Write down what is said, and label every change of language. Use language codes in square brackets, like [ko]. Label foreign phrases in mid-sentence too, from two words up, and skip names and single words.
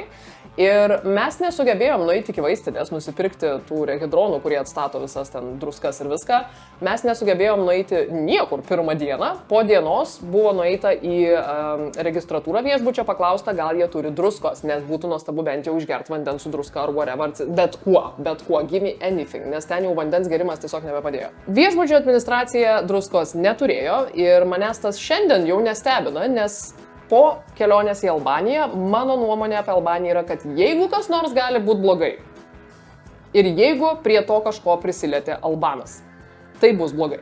[lt] Ir mes nesugebėjom nueiti iki vaistinės, nusipirkti tų rehidronų, kurie atstato visas ten druskas ir viską. Mes nesugebėjom nueiti niekur pirmą dieną. Po dienos buvo nueita į registratūrą viešbučio, paklausta, gal jie turi druskos, nes būtų nuostabu bent jau išgerti vandens su druska ar whatever, bet kuo, [en] give me anything, [lt] nes ten jau vandens gerimas tiesiog nebepadėjo. Viešbučio administracija druskos neturėjo ir manęs tas šiandien jau nestebina, nes po kelionės į Albaniją, mano nuomonė apie Albaniją yra, kad jeigu kas nors gali būti blogai ir jeigu prie to kažko prisilietė albanas, tai bus blogai.